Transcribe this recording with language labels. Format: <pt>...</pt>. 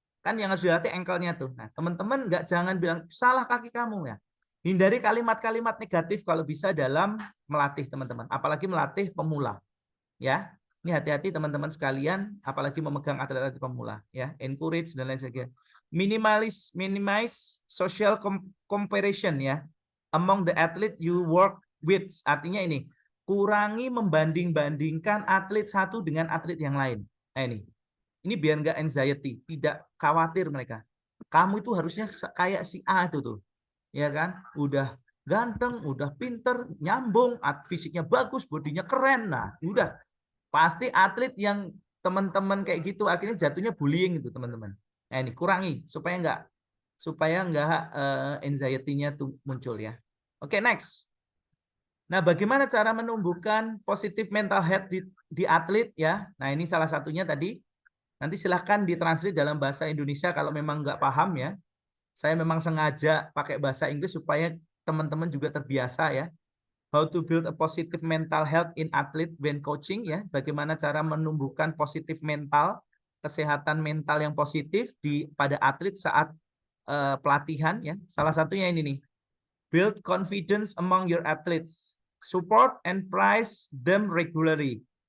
<id>Kan yang harus dilatih ankle-nya tuh. Nah, teman-teman jangan bilang salah kaki kamu ya. Hindari kalimat-kalimat negatif kalau bisa dalam melatih teman-teman, apalagi melatih pemula. Ya, ini hati-hati teman-teman sekalian, apalagi memegang atlet-atlet pemula. Ya, encourage dan lain sebagainya.</id> <en>Minimize social comparison ya among the athlete you work with.</en> <id>Artinya ini, kurangi membanding-bandingkan atlet satu dengan atlet yang lain. Nah ini biar nggak anxiety, tidak khawatir mereka. Kamu itu harusnya kayak si A itu tuh, ya kan? Udah ganteng, udah pinter, nyambung, fisiknya bagus, bodinya keren. Nah, udah pasti atlet yang teman-teman kayak gitu akhirnya jatuhnya bullying itu teman-teman. Nah ini kurangi supaya nggak anxiety-nya tuh muncul ya. Oke, next. Nah, bagaimana cara menumbuhkan positive mental health di atlet ya? Nah, ini salah satunya tadi. Nanti silahkan ditranslate dalam bahasa Indonesia kalau memang nggak paham ya. Saya memang sengaja pakai bahasa Inggris supaya teman-teman juga terbiasa ya.</id> <en>How to build a positive mental health in athlete when coaching ya.</en> <id>Bagaimana cara menumbuhkan positif mental, kesehatan mental yang positif pada atlet saat pelatihan ya. Salah satunya ini nih.</id> <en>Build confidence among your athletes. Support and praise them regularly.</en>